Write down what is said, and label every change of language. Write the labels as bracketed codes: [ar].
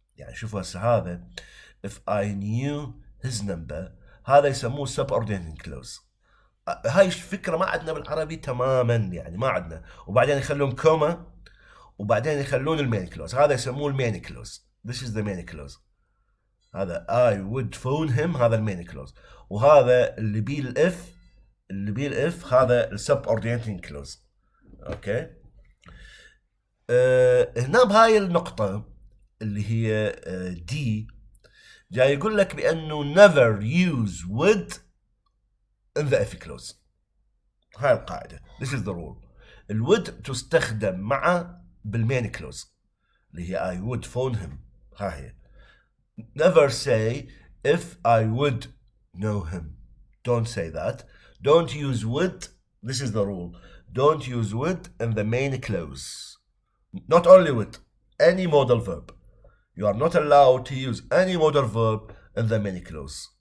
[ar] يعني شوفوا هسه هذا [en] if I knew his number [ar] هذا يسموه [en] subordinating clause. [ar] هاي الفكرة ما عندنا بالعربي تماما، يعني ما عندنا. وبعدين يخلون كوما وبعدين يخلون المين كلوز، هذا يسموه المين كلوز. [en] This is the main clause. [ar] هذا [en] I would phone him [ar] هذا المين كلوز، وهذا اللي بيه الاف، اللي بيه الاف هذا السبوردينيتنج كلوز. اوكي، هنا بهاي النقطة اللي هي دي جاي يقول لك بأنه [en] never use would in the if clause. [ar] هاي القاعدة. [en] This is the rule. [ar] الwould تستخدم مع بالمين كلوز اللي هي [en] I would phone him. [ar] ها هي. [en] Never say if I would know him. Don't say that. Don't use would. This is the rule. Don't use would in the main clause. Not only would, any modal verb. You are not allowed to use any modal verb in the main clause.